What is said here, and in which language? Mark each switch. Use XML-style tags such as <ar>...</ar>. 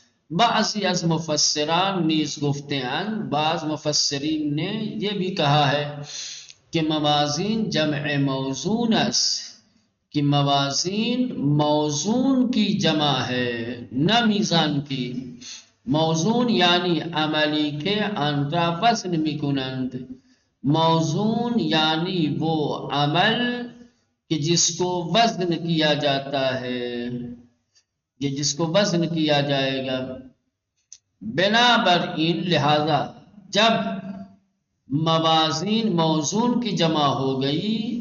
<fa>بعضی از مفسران نیز</fa> <ur>گفتے ہیں، بعض مفسرین نے یہ بھی کہا ہے کہ</ur> <fa>موازین جمع موزون است،</fa> <ur>کہ موازین موزون کی جمع ہے نہ میزان کی.</ur> <fa>موزون یعنی عملی کے آن را وزن میکنند.</fa> <ur>موزون یعنی وہ عمل کہ جس کو وزن کیا جاتا ہے، یہ جس کو وزن کیا جائے گا. بنابراین لہذا جب موازین موزون کی جمع ہو گئی</ur>